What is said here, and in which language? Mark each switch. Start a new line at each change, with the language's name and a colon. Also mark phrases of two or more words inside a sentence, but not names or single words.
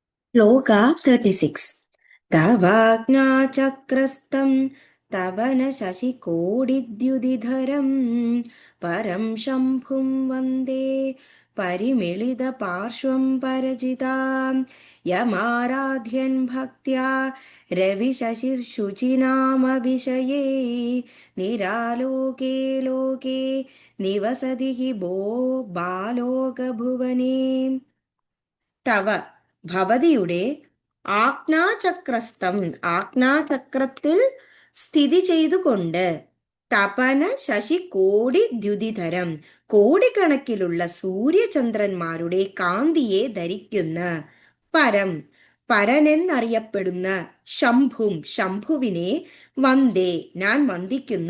Sanskrit: श्लोक 36 तवाज्ञाचक्रस्तं तव न शशिकोटिद्युतिधरं परं शम्भुं वन्दे परिमिलितपार्श्वं परजितां यमाराध्यन् भक्त्या रविशशिशुचिनामभिषये निरालोके लोके निवसति हि भो
Malayalam: बालोकभुवने തവ ഭവതിയുടെ ആജ്ഞാചക്രസ്ഥം ആജ്ഞാചക്രത്തിൽ സ്ഥിതി ചെയ്തുകൊണ്ട്
Sanskrit: തപന ശശി കോടി ദ്യുതിധരം
Malayalam: കോടിക്കണക്കിലുള്ള സൂര്യചന്ദ്രന്മാരുടെ കാന്തിയെ ധരിക്കുന്ന പരം പരനെന്നറിയപ്പെടുന്ന ശംഭുവിനെ വന്ദേ ഞാൻ വന്ദിക്കുന്നു.